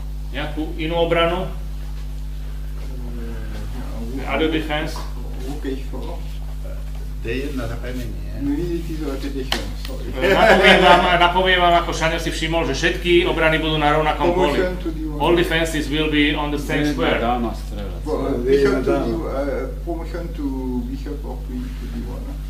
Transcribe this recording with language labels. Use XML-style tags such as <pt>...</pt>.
<sk>Nejakú inú obranu?</sk> <en>Other defense? Rook A4.</en> <sk>D1 na premenie.</sk> <en>No, it is already different, sorry.</en> <sk>Napoviem vám, ako Šaňo si všimol, že všetky obrany budú na rovnakom poli.</sk> <en>Promotion to D1. All defenses will be on the same D1 square.</en> <sk>dáma strelec.</sk> <en>Bishop to D1, promotion to bishop or queen to D1.</en>